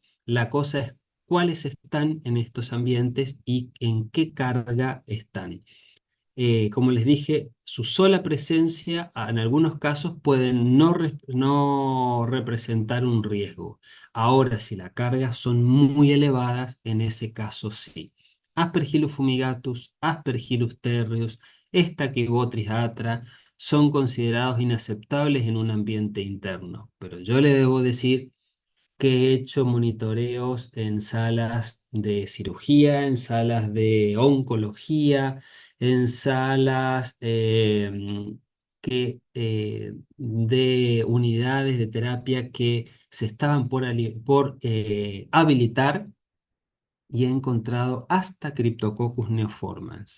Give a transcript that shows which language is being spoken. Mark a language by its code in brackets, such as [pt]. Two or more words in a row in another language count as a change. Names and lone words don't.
[es] La cosa es cuáles están en estos ambientes y en qué carga están. Como les dije, su sola presencia en algunos casos puede no representar un riesgo. Ahora, si las cargas son muy elevadas, en ese caso sí. Aspergillus fumigatus, Aspergillus terreus, Stachybotrys atra son considerados inaceptables en un ambiente interno. Pero yo le debo decir que he hecho monitoreos en salas de cirugía, en salas de oncología, en salas de unidades de terapia que se estaban por habilitar y he encontrado hasta Cryptococcus neoformans.